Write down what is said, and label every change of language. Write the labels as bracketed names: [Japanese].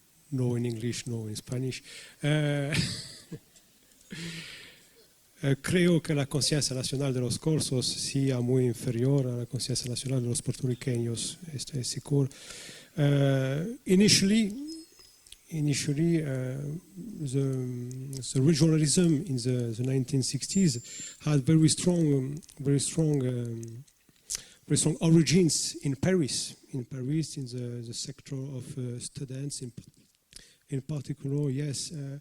[English] No in English, no in Spanish. [Spanish] Creo que la conciencia nacional de los corsos sea muy inferior a la conciencia nacional de los puertorriqueños, estoy seguro. [English] Initially, the regionalism in the 1960s had very strong origins in Paris. In the sector of students, in particular, yes.